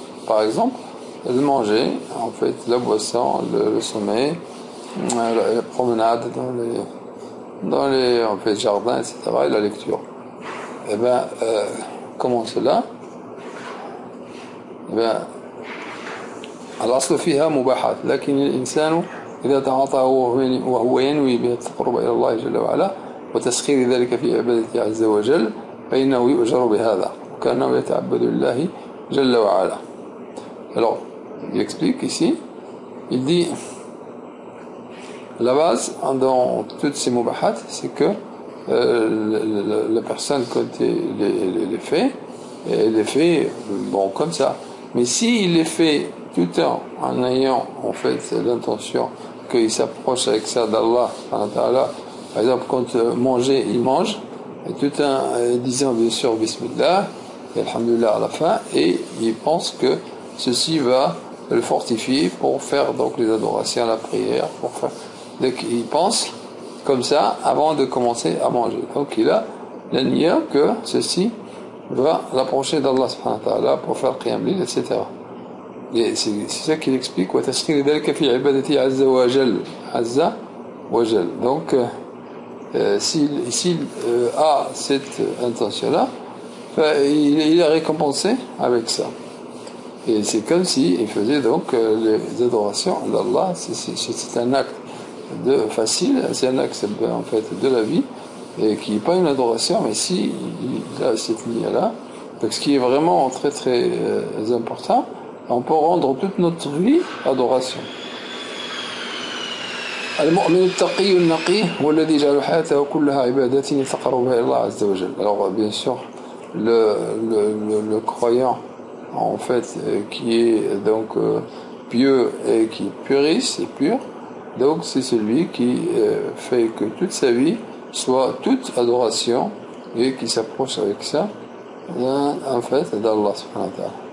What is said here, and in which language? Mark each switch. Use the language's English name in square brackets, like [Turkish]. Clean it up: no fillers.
[French] Par exemple, le manger, en fait, la boisson, le sommeil, la promenade dans les en fait, jardins, etc., et la lecture. Eh bien, comment cela? Eh bien, [Arabic] الأصل فيها مباحات لكن الإنسان إذا تعاطاه وهو ينوي به التقرب إلى الله جل وعلا وتسخير ذلك في عبادته عز وجل فإنه يؤجر بهذا وكأنه يتعبد لله جل وعلا. [French] Alors, il explique ici, il dit la base dans toutes ces mubahat, c'est que la personne quand elle les fait bon comme ça. Mais s'il les fait tout le temps en ayant en fait l'intention qu'il s'approche avec ça d'Allah, par exemple quand manger, il mange, et tout en disant bien sûr Bismillah, et Alhamdulillah à la fin, et il pense que ceci va le fortifier pour faire donc les adorations, la prière, pour faire. Donc il pense comme ça avant de commencer à manger. Donc il a la niya que ceci va l'approcher d'Allah subhanahu wa ta'ala pour faire qiyam lil, etc. Et c'est ça qu'il explique. [Arabic] وتسخير ذلك في عبادته عز وجل. عز وجل. [French] Donc s'il a cette intention-là, il est récompensé avec ça. Et c'est comme si il faisait donc les adorations d'Allah. C'est un acte facile, c'est un acte en fait de la vie et qui n'est pas une adoration, mais si il a cette niya-là, donc ce qui est vraiment très très important, on peut rendre toute notre vie adoration. [Arabic] المؤمن التقي النقي هو الذي جعل حياته كلها عبادات يتقرب بها إلى الله عز وجل. [French] Alors bien sûr le croyant en fait qui est donc pieux et qui est puriste et pur, donc c'est celui qui fait que toute sa vie soit toute adoration et qui s'approche avec ça en fait d'Allah subhanahu wa ta'ala.